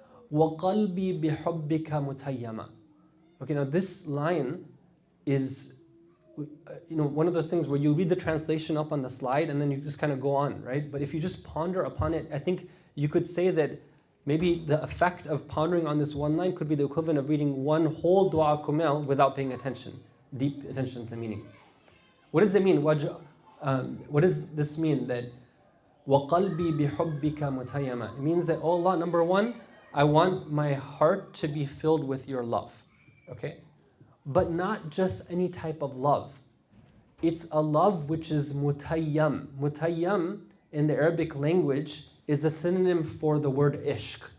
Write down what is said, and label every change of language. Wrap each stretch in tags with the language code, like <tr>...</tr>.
<en>Wa qalbi bi hubbika mutayyama. Okay, now this line is one of those things where you read the translation up on the slide and then you just kind of go on, right? But if you just ponder upon it, I think you could say that maybe the effect of pondering on this one line could be the equivalent of reading one whole Dua Kumail without paying attention, deep attention to the meaning. What does it mean? What does this mean? That</en> <ar>وَقَلْبِي بِحُبِّكَ مُتَيَّمًا.</ar> <en>It means that, oh Allah, number one, I want my heart to be filled with your love, okay? But not just any type of love. It's a love which is mutayyam. Mutayyam in the Arabic language is a synonym for the word ishq.</en>